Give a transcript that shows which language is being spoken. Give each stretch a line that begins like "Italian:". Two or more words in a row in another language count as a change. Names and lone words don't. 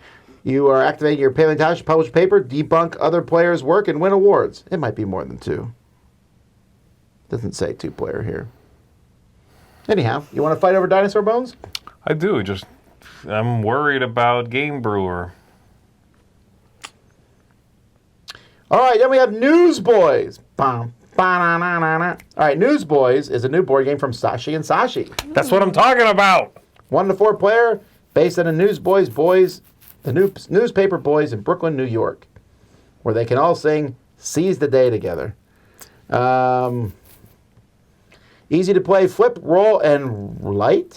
English: You are activating your paleontologist published paper, debunk other players' work, and win awards. It might be more than two. Doesn't say two-player here. Anyhow, you want to fight over dinosaur bones? I do. Just I'm worried about Game Brewer. All right, then we have Newsboys. Bum, ba-na-na-na-na. All right, Newsboys is a new board game from Sashi and Sashi. That's what I'm talking about. 1 to 4 player, based on the Newsboys boys, the newspaper boys in Brooklyn, New York, where they can all sing "Seize the Day" together. Easy to play, flip, roll, and light.